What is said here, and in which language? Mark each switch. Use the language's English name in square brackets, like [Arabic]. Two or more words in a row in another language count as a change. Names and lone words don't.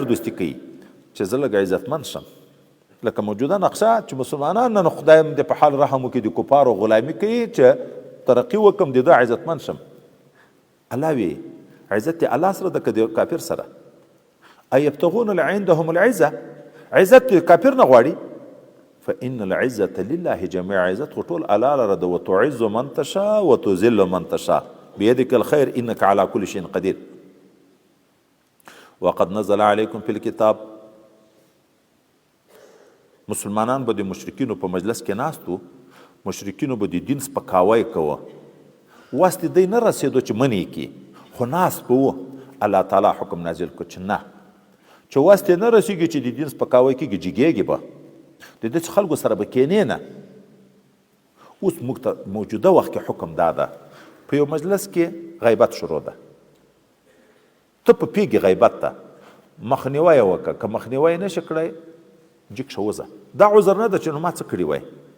[Pashto] دوستی کوي چې زه لږ عزتمند شم لکه موجوده نقشه چې مسلمانان نن خدای د په حال رحم وکړي د کفارو غلامي کوي چې ترقي وکم د ده عزتمند شم الله وی عزت الله سره د که د کافر سره [Arabic] ایبتغون عندهم العزه [Pashto] عزت کافر نه غواړي [Arabic] فإن العزة لله جميعا [Pashto] عزت خو ټول الله لره ده [Arabic] وتعز من تشاء وتذل من تشاء بيدك الخير إنك على كل شيء قدير وقد نزل عليكم في الكتاب [Pashto] مسلمانان به د مشرکینو په مجلس کې ناستو مشرکینو به د دین سپکاوی کوه واسطې دی نه رسېدو چې منې کړي خو ناست به و الله تعالی حکم نازل کړو چې نه چې واسطې نه رسېږي چې د دین سپکاوی کېږي جګېږي به د دې خلکو سره به کېنې نه اوس موږ ته موجوده وخت کې حکم دا ده په یو مجلس کې غیبت شروع ده ته په پیږې غیبت ته مخنیوی یې وکړه که مخنیوی یې نشي کړی جګ شه وځه دا عذر نه ده چې نو ما څه کړي وای